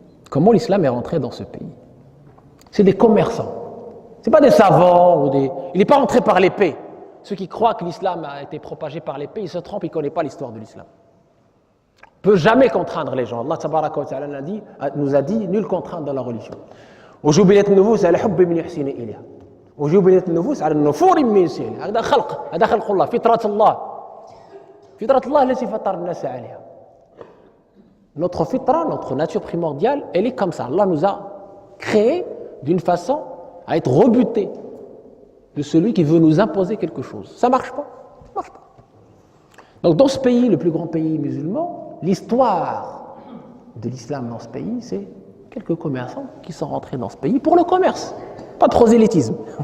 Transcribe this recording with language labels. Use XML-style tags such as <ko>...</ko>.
<fr>Comment l'islam est rentré dans ce pays? C'est des commerçants. Ce n'est pas des savants ou des... Il n'est pas rentré par l'épée. Ceux qui croient que l'islam a été propagé par l'épée, ils se trompent, ils ne connaissent pas l'histoire de l'islam. On ne peut jamais contraindre les gens. Allah tabaraka wa ta'ala nous a dit nul contrainte dans la religion.</fr> <ar>وجبلت النفوس على حب من يحسن إليها وجبلت النفوس على النفور من يسير هذا خلق الله فطرة الله التي فطر الناس عليها.</ar> <fr>Notre fitra, notre nature primordiale, elle est comme ça. Allah nous a créés d'une façon à être rebutés de celui qui veut nous imposer quelque chose. Ça ne marche pas. Ça marche pas. Donc dans ce pays, le plus grand pays musulman, l'histoire de l'islam dans ce pays, c'est quelques commerçants qui sont rentrés dans ce pays pour le commerce. Pas de prosélytisme.</fr>